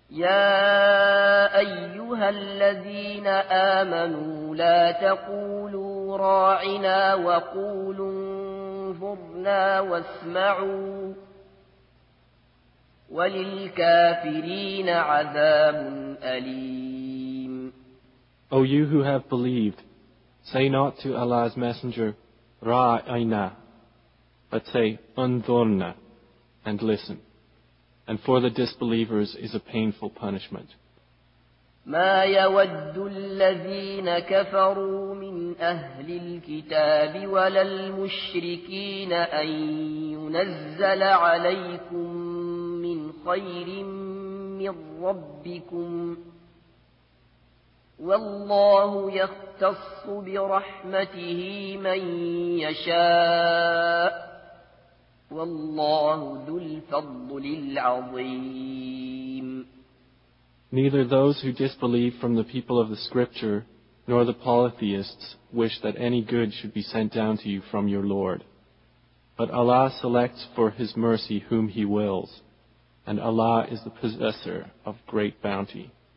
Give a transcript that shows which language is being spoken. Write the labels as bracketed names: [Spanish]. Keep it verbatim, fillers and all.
[Arabic] يَا أَيُّهَا الَّذِينَ آمَنُوا لَا تَقُولُوا رَاعِنَا وَقُولُوا انظُرْنَا وَاسْمَعُوا وَلِلْكَافِرِينَ عَذَابٌ أَلِيمٌ. [English] O you who have believed, say not to Allah's Messenger, Ra'ayna, but say, Undhurna, and listen. And for the disbelievers is a painful punishment. [Arabic] ما يود الذين كفروا من أهل الكتاب ولا المشركين أن ينزل عليكم من خير من ربكم والله يختص برحمته من يشاء وَاللَّهُ ذُو الْفَضْلِ الْعَظِيمِ. [English] Neither those who disbelieve from the people of the Scripture, nor the polytheists, wish that any good should be sent down to you from your Lord. But Allah selects for His mercy whom He wills, and Allah is the possessor of great bounty.